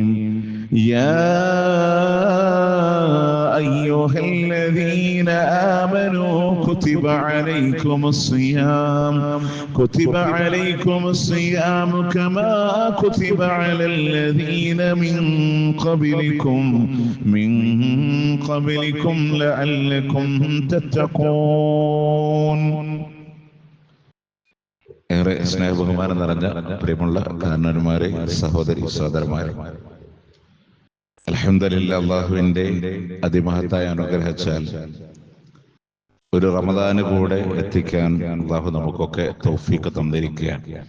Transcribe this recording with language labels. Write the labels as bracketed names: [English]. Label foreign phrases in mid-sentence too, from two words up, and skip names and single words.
[Arabic] يا أيها الذين آمنوا كتب عليكم الصيام كما كتب على الذين من قبلكم لعلكم تتقون. [Malayalam] ഏറെ സ്നേഹബഹുമാനം നിറഞ്ഞ പ്രിയമുള്ള കാരണവന്മാരെ, സഹോദരി സഹോദരന്മാരെ, അൽഹംദുലില്ലാഹ്, അല്ലാഹുവിന്റെ അതിമഹത്തായ അനുഗ്രഹിച്ചാൽ ഒരു റമദാന് കൂടെ എത്തിക്കാൻ അല്ലാഹു നമുക്കൊക്കെ തൗഫീഖ് തന്നിരിക്കുകയാണ്.